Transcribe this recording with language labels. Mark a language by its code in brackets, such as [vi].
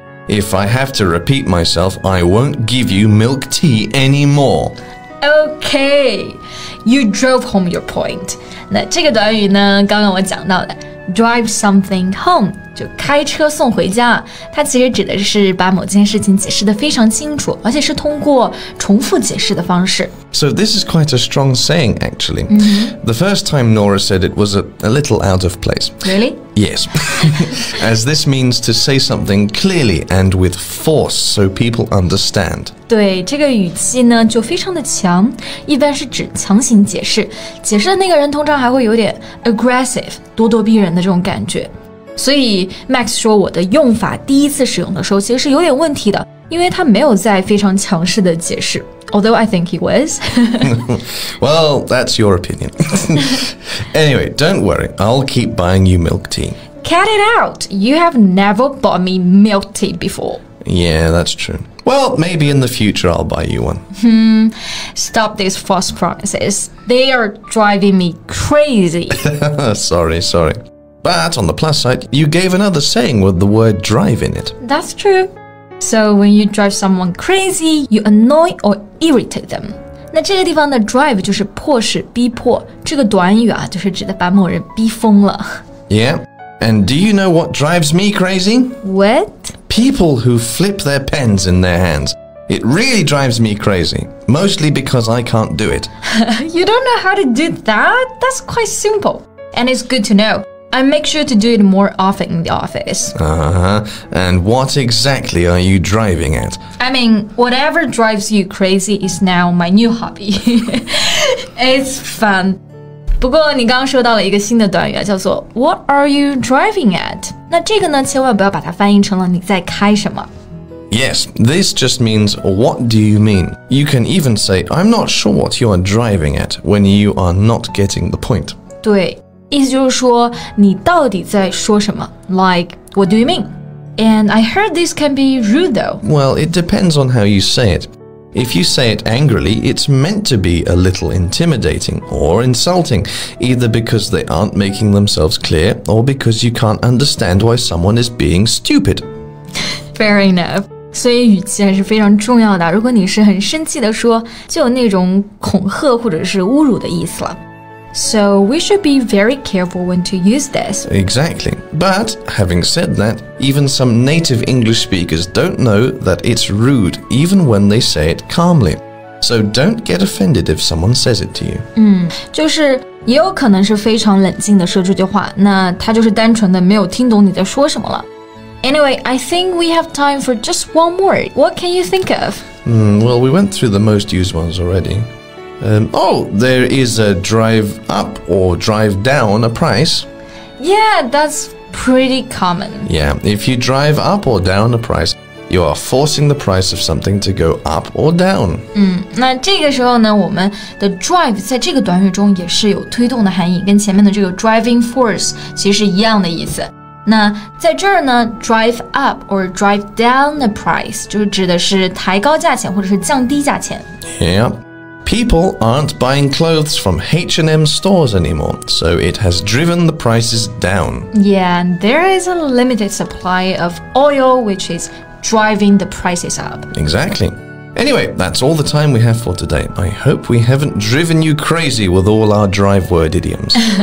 [en] If I have to repeat myself, I won't give you milk tea anymore. Okay, you drove home your point. [zh] 那这个短语呢，刚刚我讲到的 [en] drive something home [zh] 就开车送回家，它其实指的是把某件事情解释得非常清楚，而且是通过重复解释的方式。 [en] So this is quite a strong saying, actually. The first time Nora said it was a little out of place. Really? Yes, as this means to say something clearly and with force so people understand. [zh] 对，这个语气呢就非常的强，一般是指强行解释，解释的那个人通常还会有点 aggressive， 咄咄逼人的这种感觉。所以 Max 说我的用法第一次使用的时候其实是有点问题的，因为他没有在非常强势的解释。 [en] Although I think he was. Well, that's your opinion. Anyway, don't worry. I'll keep buying you milk tea. Cut it out. You have never bought me milk tea before. Yeah, that's true. Well, maybe in the future I'll buy you one. Stop these false promises. They are driving me crazy. Sorry. But on the plus side, you gave another saying with the word drive in it. That's true. So when you drive someone crazy, you annoy or irritate them. [zh] 那这个地方的 drive 就是迫使、逼迫，这个短语啊，就是指的把某人逼疯了。 [en] Yeah? And do you know what drives me crazy? What? People who flip their pens in their hands. It really drives me crazy, mostly because I can't do it. You don't know how to do that? That's quite simple. And it's good to know. I make sure to do it more often in the office. And what exactly are you driving at? I mean, whatever drives you crazy is now my new hobby. It's fun. [zh] 不过你刚刚说到了一个新的短语啊，叫做 [en] What are you driving at? [zh] 那这个呢，千万不要把它翻译成了你在开什么。 [en] Yes, this just means what do you mean? You can even say I'm not sure what you are driving at when you are not getting the point. [zh] 对，意思就是说你到底在说什么 [en] Like, what do you mean? And I heard this can be rude though. Well, it depends on how you say it. If you say it angrily, it's meant to be a little intimidating or insulting, either because they aren't making themselves clear or because you can't understand why someone is being stupid. Fair enough. [zh] 所以语气还是非常重要的。如果你是很生气的说，就有那种恐吓或者是侮辱的意思了。 [en] So we should be very careful when to use this. Exactly. But having said that, even some native English speakers don't know that it's rude even when they say it calmly. So don't get offended if someone says it to you. [zh] 就是也有可能是非常冷静的说这句话，那他就是单纯的没有听懂你在说什么了。 [en] Anyway, I think we have time for just one more. What can you think of? Well, we went through the most used ones already. There is a drive up or drive down a price. Yeah, that's pretty common. Yeah, if you drive up or down a price, you are forcing the price of something to go up or down. [zh] 那这个时候呢，我们的 drive 在这个短语中也是有推动的含义，跟前面的这个 driving force 其实是一样的意思。那在这儿呢 [en] drive up or drive down the price [zh] 就是指的是抬高价钱或者是降低价钱。 [en] Yeah. People aren't buying clothes from H&M stores anymore, so it has driven the prices down. Yeah, and there is a limited supply of oil which is driving the prices up. Exactly. Anyway, that's all the time we have for today. I hope we haven't driven you crazy with all our drive word idioms.